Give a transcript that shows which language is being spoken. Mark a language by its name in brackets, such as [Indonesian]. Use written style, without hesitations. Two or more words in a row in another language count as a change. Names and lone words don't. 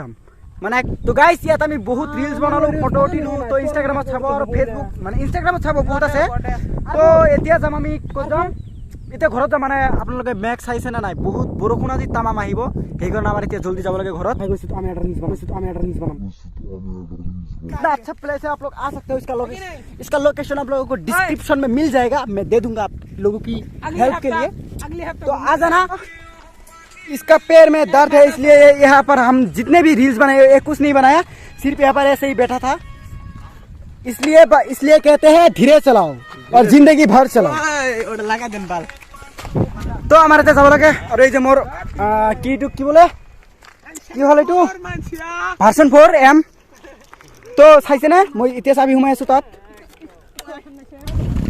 [Assamese] ওপৰত যাম মানে তো গাইস ইয়াত আমি বহুত ৰিলছ বনালো ফটো উঠিলো তো ইনষ্টাগ্ৰামত চাব আৰু ফেচবুক মানে ইনষ্টাগ্ৰামত চাব বহুত আছে তো এতিয়া যাম আমি ক'ত যাম এতিয়া ঘৰত যাম মানে আপোনালোকে মেঘ চাইছে না নাই বহুত বৰষুণ আজি তামাম আহিব সেইকাৰণে আমাৰ এতিয়া জলদি যাব লাগে ঘৰত আমি এটা ৰিলছ বনাম [Hindi] कितना अच्छा प्लेस है आप लोग आ सकते हो इसका लोकेशन आप लोगों को डिस्क्रिप्शन में मिल जाएगा मैं दे दूंगा आप लोगों की हेल्प के लिए तो आ जाना इसका पैर में दर्द है इसलिए यहाँ पर हम जितने भी रील्स बनाए ये कुछ नहीं बनाया सिर्फ यहाँ पर ऐसे ही बैठा था इसलिए कहते हैं धीरे चलाओ और जिंदगी भर चलाओ लगा दिन बाल तो हमारे [Assamese] যাব লাগে আৰু এই যে মোৰ কি বলে কি হল এইটো ভাৰ্সন 4 M তো চাইছে না মই এতিয়া চাবি সোমাই আছো তাত